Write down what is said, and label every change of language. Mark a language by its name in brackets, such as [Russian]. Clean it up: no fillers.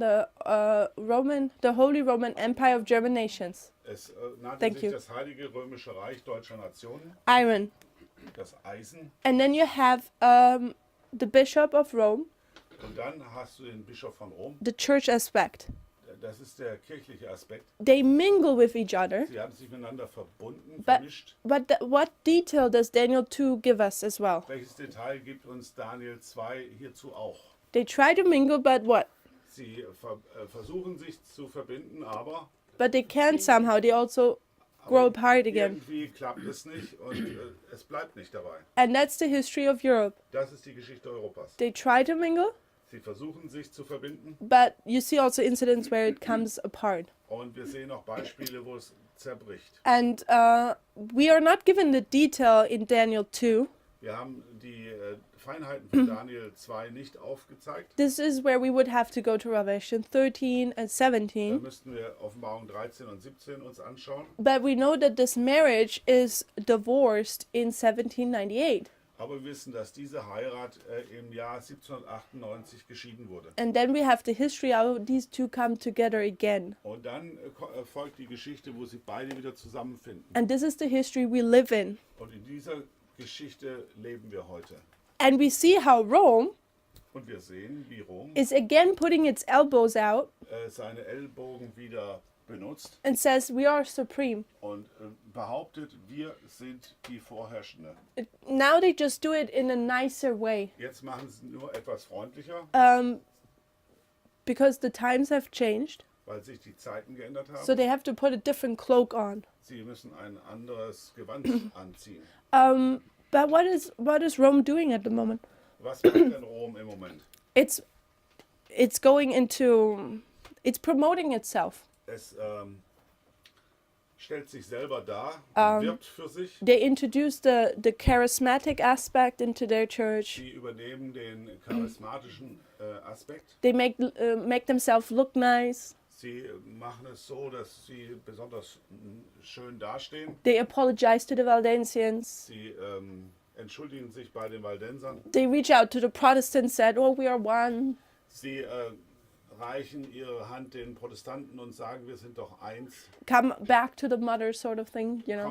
[English] The Holy Roman Empire of German nations. [German] Es nannte [English] Thank [German] sich das Heilige Römische Reich deutscher Nationen, [English] Iron. [German] das Eisen. [English] And then you have the Bishop of Rome, [German] Und dann hast du den Bischof von Rom. [English] the church aspect. [German] Das ist der kirchliche Aspekt. [English] They mingle with each other. [German] Sie haben sich miteinander verbunden, [English] But- [German] vermischt. [English] But what detail does Daniel 2 give us as well? [German] Welches Detail gibt uns Daniel 2 hierzu auch? [English] They try to mingle, but what? [German] Sie versuchen sich zu verbinden, aber [English] But they can't somehow. They also grow apart again. [German] irgendwie klappt es nicht und es bleibt nicht dabei. [English] And that's the history of Europe. [German] Das ist die Geschichte Europas. [English] They try to mingle, [German] Sie versuchen sich zu verbinden [English] but you see also incidents where it comes apart. [German] und wir sehen auch Beispiele, wo es zerbricht. [English] And we are not given the detail in Daniel 2. [German] Wir haben die Feinheiten von Daniel 2 nicht aufgezeigt. [English] This is where we would have to go to Revelation 13 and 17. [German] müssten wir Offenbarung 13 und 17 uns anschauen. [English] But we know that this marriage is divorced in 1798. [German] Aber wir wissen, dass diese Heirat im Jahr 1798 geschieden wurde. [English] And then we have the history how these two come together again. [German] Und dann folgt die Geschichte, wo sie beide wieder zusammenfinden. [English] And this is the history we live in. [German] Und in dieser Geschichte leben wir heute. [English] And we see how Rome [German] Und wir sehen, wie Rom [English] is again putting its elbows out [German] seine Ellbogen wieder benutzt [English] and says, we are supreme. [German] und behauptet, wir sind die Vorherrschende. [English] Now they just do it in a nicer way [German] Jetzt machen sie es nur etwas freundlicher, [English] because the times have changed. [German] weil sich die Zeiten geändert haben. [English] So they have to put a different cloak on. [German] Sie müssen ein anderes Gewand anziehen. [English] But what is Rome doing at the moment? [German] Was macht denn Rom im Moment? [English] It's promoting itself. [German] Es stellt sich selber dar, wirbt für sich. [English] They introduce the charismatic aspect into their church. [German] Sie übernehmen den charismatischen Aspekt. [English] They make themselves look nice. [German] Sie machen es so, dass sie besonders schön dastehen. [English] They apologize to the Valdensians. [German] Sie entschuldigen sich bei den Waldensern. [English] They reach out to the Protestants, said, "Oh, we are one." [German] Sie reichen ihre Hand den Protestanten und sagen, wir sind doch eins. [English] Come back to the mother, sort of thing, you know.